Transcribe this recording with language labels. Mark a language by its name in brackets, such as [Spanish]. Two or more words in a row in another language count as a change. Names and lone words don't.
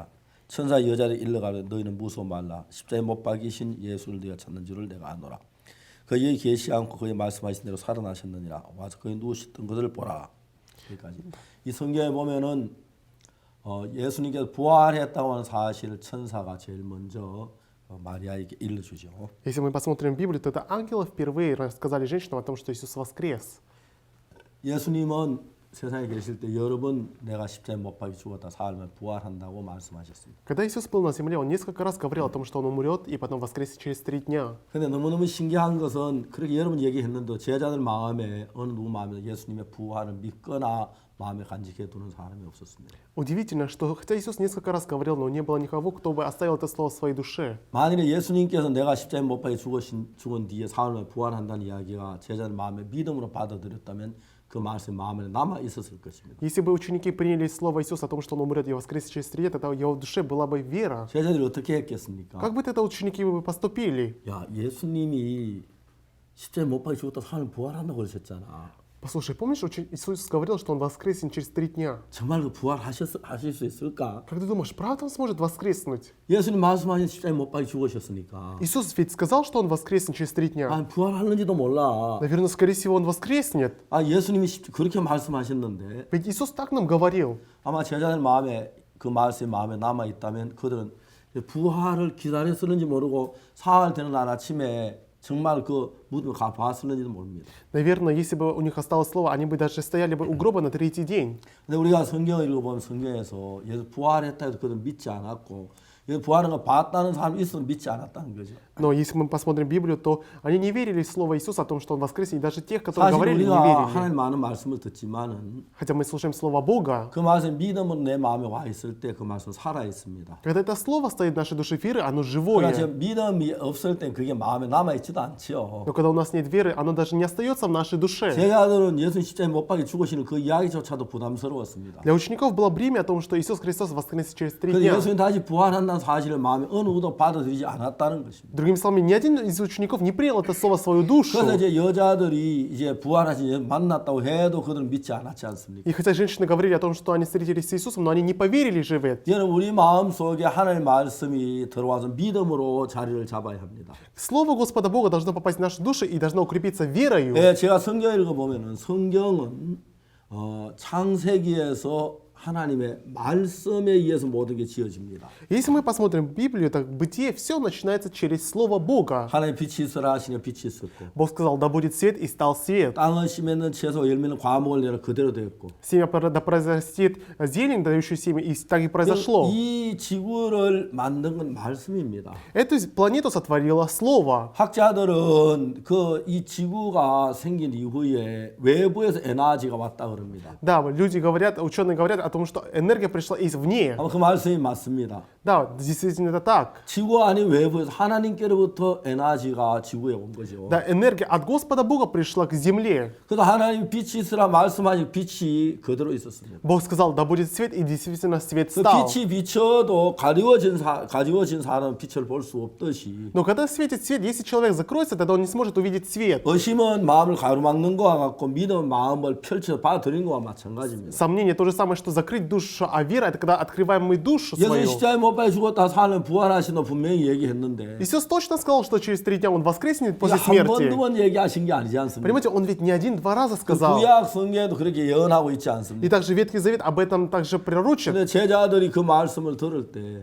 [Korean] 천사 여자를 일러가되 너희는 무서워 말라. 십자가에 못 박이신 예수를 네가 찾는 줄을 내가 아노라. 그의 계시 않고 그의 말씀하신 대로 살아나셨느니라. 와서 그의 누우셨던 것을 보라. 여기까지. 이 성경에 보면은 예수님께서 부활했다고 하는 사실을 천사가 제일 먼저 마리아에게 일러주죠. [Russian] Если мы посмотрим Библию, то это ангелы впервые рассказали женщинам о том, что Иисус воскрес. [Korean] 예수님은 세상에 계실 때 여러 번 내가 십자가에 못 박혀 죽었다 사흘만 부활한다고 말씀하셨습니다. [Russian] Когда Иисус был на земле, Он несколько раз говорил о том, что Он умрет и потом воскресит через 3 дня. [Korean] 근데 너무너무 신기한 것은 그렇게 여러 번 얘기했는데 제자들 마음에 어느 누구 마음에 예수님의 부활을 믿거나 마음에 간직해 두는 사람이 없었습니다. [Russian] Удивительно, что хотя Иисус несколько раз говорил, но не было никого, кто бы оставил это слово в своей душе. [Korean] 만일에 예수님께서 내가 십자가에 못 박혀 죽은 뒤에 사흘 만에 부활한다는 이야기가 제자들 마음에 믿음으로 받아들였다면 그 말씀이 마음에 남아 있었을 것입니다. [Russian] Если бы ученики приняли слово Иисуса о том, что Он умрет и воскресит через 3 дня, тогда в его душе была бы вера. [Korean] 제자들이 어떻게 했겠습니까? [Russian] Как бы это ученики бы поступили? [Korean] 야, 예수님이 십자가에 못 박혀 죽었다 사흘 부활한다고 그러셨잖아. [Russian] Послушай, помнишь, Иисус говорил, что Он воскреснет через 3 дня? [Korean] 정말 그 부활하실 수 있을까? [Russian] Как ты думаешь, правда Он сможет воскреснуть? [Korean] 예수님 말씀하신 십자가에 못 박혀 죽으셨으니까. [Russian] Иисус ведь сказал, что Он воскреснет через 3 дня. [Korean] 아, 부활하는지도 몰라. [Russian] Наверное, скорее всего, Он воскреснет. [Korean] 아, 예수님이 그렇게 말씀하셨는데 [Russian] Ведь Иисус так нам говорил. [Korean] 아마 제자들 마음에 그 말씀이 마음에 남아 있다면 그들은 부활을 기다렸었는지 모르고 사흘 되는 날 아침에 정말 그 무덤을 가봤을는지도 모릅니다. [Russian] Наверное, если бы у них осталось слово, они бы даже стояли бы у гроба на 3-й день. [Korean] 근데 우리가 성경을 읽어보면 성경에서 예수 부활했다 해도 그들은 믿지 않았고 부활한 거 봤다는 사람이 있어도 믿지 않았다는 거죠. [Russian] Но если мы посмотрим Библию, то они не верили в слово Иисуса о том, что Он воскреснет, и даже тех, которые [Korean] 사실 [Russian] говорили, не [Korean] 우리가 [Russian] верили. [Korean] 하나님 많은 말씀을 듣지만은 [Russian] Хотя мы слушаем слово Бога. [Korean] 그 말씀 믿음으로 내 마음에 와 있을 때 그 말씀 살아 있습니다. [Russian] Когда это слово стоит в нашей душе веры, оно [Korean] 그러나 [Russian] живое. [Korean] 지금 믿음이 없을 땐 그게 마음에 남아 있지도 않지요. [Russian] Но когда у нас нет веры, оно даже не остается в нашей душе. [Korean] 제자들은 예수 십자가에 못 박혀 죽으시는 그 이야기조차도 부담스러웠습니다. [Russian] Для учеников было бремя о том, что Иисус Христос воскресит через 3 [Korean] 그런데 [Russian] дня. [Korean] 예수님 다시 부활한다는 사실을 마음에 어느 누구도 받아들이지 않았다는 것입니다. [Russian] Другими словами, ни один из учеников не принял это слово в свою душу. [Korean] 그래서 이제 여자들이 이제 부활하신 예수 만났다고 해도 그들은 믿지 않았지 않습니까? [Russian] И хотя женщины говорили о том, что они встретились с Иисусом, но они не поверили же в это. [Korean] 여러분 우리 마음 속에 하나님의 말씀이 들어와서 믿음으로 자리를 잡아야 합니다. [Russian] Слово Господа Бога должно попасть в наши души и должно укрепиться верою. [Korean] 네, 제가 성경 읽어보면은 성경은 창세기에서 하나님의 말씀에 의해서 모든 게 지어집니다. [Russian] Если мы посмотрим Библию, так бытие все начинается через Слово Бога. [Korean] 하나님 빛이 있어라 하시니 빛이 있었고 [Russian] Бог сказал, да будет свет, и стал свет. [Korean] 땅은 심에는 채소 열매는 과목을 내라 그대로 되었고 [Russian] Семя да произрастет зелень, дающую семя, и так и произошло. [Korean] 이 지구를 만든 건 말씀입니다. [Russian] Эту планету сотворило Слово. [Korean] 학자들은 이 지구가 생긴 이후에 외부에서 에너지가 왔다 그럽니다. [Russian] Да, люди говорят, ученые говорят о том, что энергия пришла извне. [Korean] 아마 그 말씀이 맞습니다. [Russian] Да, действительно это так. [Korean] 지구 아닌 외부에서 하나님께로부터 에너지가 지구에 온 거죠. [Russian] Да, энергия от Господа Бога пришла к земле. [Korean] 그래서 하나님 빛이 있으라 말씀하신 빛이 그대로 있었습니다. [Russian] Бог сказал, да будет свет, и действительно свет [Korean] 그 [Russian] стал. [Korean] 빛이 비춰도 가리워진 사람은 빛을 볼 수 없듯이 [Russian] Но когда светит свет, если человек закроется, тогда он не сможет увидеть свет. [Korean] 의심은 마음을 가로막는 것과 같고 믿음은 마음을 펼쳐 받아들이는 것과 마찬가지입니다. [Russian] Сомнение то же самое, что закрыть душу, а вера это когда открываем мы душу [Korean] 예수님 [Russian] свою. [Korean] 십자가에 못 박혀 죽었다 사는 부활하신다 분명히 얘기했는데 [Russian] Иисус точно сказал, что через 3 дня он воскреснет после [Korean] 한 번, [Russian] смерти. [Korean] 두 번 얘기하신 게 아니지 않습니까? [Russian] Понимаете, он ведь не один-два раза [Korean] 그 [Russian] сказал. [Korean] 구약 성경에도 그렇게 예언하고 있지 [Russian] И [Korean] 않습니까? [Russian] также Ветхий Завет об этом также пророчит. [Korean] 근데 제자들이 그 말씀을 들을 때